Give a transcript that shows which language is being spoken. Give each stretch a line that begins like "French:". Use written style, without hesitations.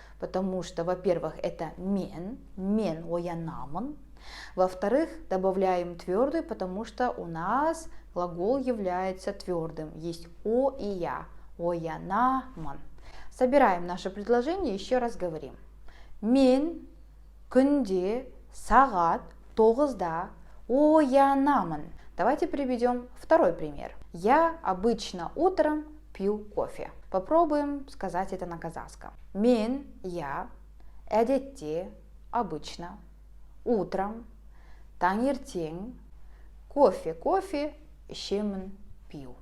Russian: Потому что, во-первых, это
Kazakh: мен оянамын.
Russian: Во-вторых, добавляем твердую, потому что у нас глагол является твердым. Есть о и я.
Kazakh: Оянамын.
Russian: Собираем наше предложение, еще раз говорим.
Kazakh: Мен күнде сағат 9-да оянамын.
Russian: Давайте приведем второй пример. Я обычно утром пью кофе. Попробуем сказать это на казахском.
Kazakh: Мен,
Russian: я,
Kazakh: әдетте,
Russian: обычно, утром,
Kazakh: таңертең,
Russian: кофе,
Kazakh: ішемін,
Russian: пью.